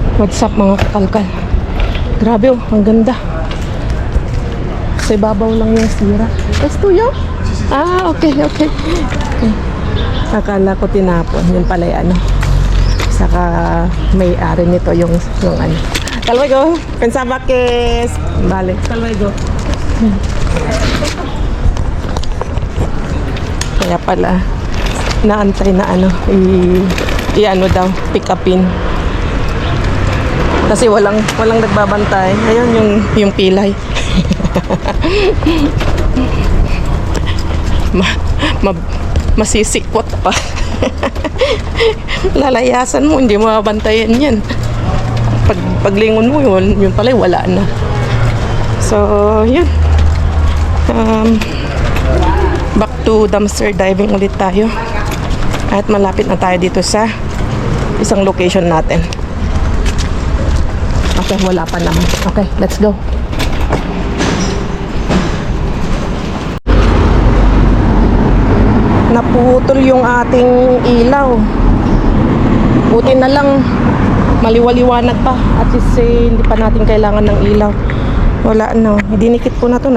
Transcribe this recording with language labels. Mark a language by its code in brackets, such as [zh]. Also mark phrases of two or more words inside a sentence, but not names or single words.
[en] What's up [tl] mga kakalkal? Grabe oh, ang ganda. Sa ibabaw lang yung sira. Esto yun? Ah, okay. Akala ko tinapon. Yun pala yung ano. Saka may-ari nito yung ano. Kalwego, [es] pensaba que vale. Kalwego. [tl] Kaya pala naantay na ano i-ano daw, pick upin. Kasi walang nagbabantay. Ayun yung pilay. Masisikwat pa. Lalayasan mo, hindi mo mabantayan yan. Paglingon mo, yun pala wala na. So, yun. [en] Back to dumpster diving [tl] ulit tayo. At malapit na tayo dito sa isang location natin. Okay, wala pa naman. [en] Okay, let's go. [tl] Naputol yung ating ilaw. Buti na lang maliwaliwanag pa. [en] At least [tl] hindi pa natin kailangan ng ilaw. Wala no. Dinikit ko na to.